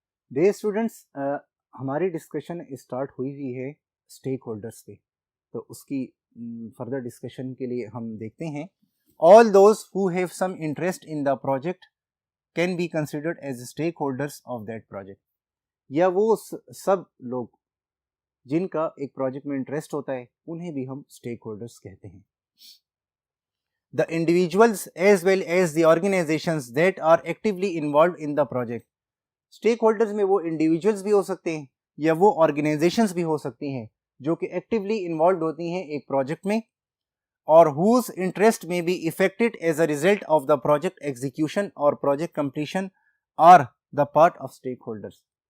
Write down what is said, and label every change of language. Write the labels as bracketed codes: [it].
[ur] Dear students, ہماری discussion start ہوئی ہے اسٹیک ہولڈرس پہ, تو اس کی فردر ڈسکشن کے لیے ہم دیکھتے ہیں [en] all those who have some interest in the project can be considered as stakeholders of that project. [ur] یا وہ سب لوگ جن کا ایک پروجیکٹ میں انٹرسٹ ہوتا ہے انہیں بھی ہم اسٹیک ہولڈرس کہتے ہیں. [en] The individuals as well as the organizations that are actively involved in the project. [ur] Stake holders میں وہ انڈیویجولس بھی ہو سکتے ہیں یا وہ آرگنائزیشنز بھی ہو سکتی ہیں جو کہ ایکٹیولی انوالوڈ ہوتی ہیں ایک پروجیکٹ میں, اور [en] whose interest may be affected as a result of the project execution or project completion are the part of stakeholders.